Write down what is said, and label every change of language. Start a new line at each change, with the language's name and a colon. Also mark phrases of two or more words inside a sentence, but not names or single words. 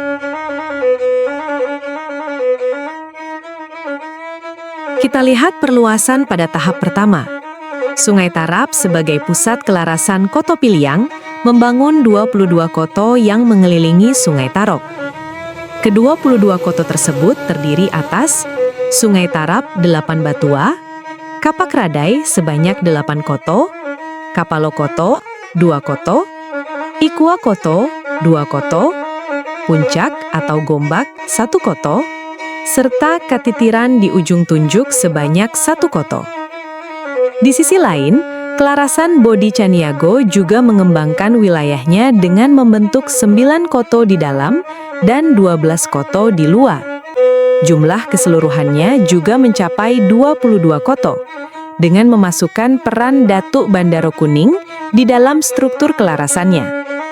Indonesian: Kita lihat perluasan pada tahap pertama. Sungai Tarap sebagai pusat kelarasan Koto Piliang membangun 22 koto yang mengelilingi Sungai Tarok. Ke-22 koto tersebut terdiri atas Sungai Tarap 8 Batua, Kapak Radai sebanyak 8 koto, Kapalo Koto 2 koto, Ikua Koto 2 koto, Puncak atau Gombak 1 koto, serta Katitiran di ujung tunjuk sebanyak 1 koto. Di sisi lain, kelarasan Bodi Caniago juga mengembangkan wilayahnya dengan membentuk 9 koto di dalam dan 12 koto di luar. Jumlah keseluruhannya juga mencapai 22 koto, dengan memasukkan peran Datuk Bandaro Kuning di dalam struktur kelarasannya.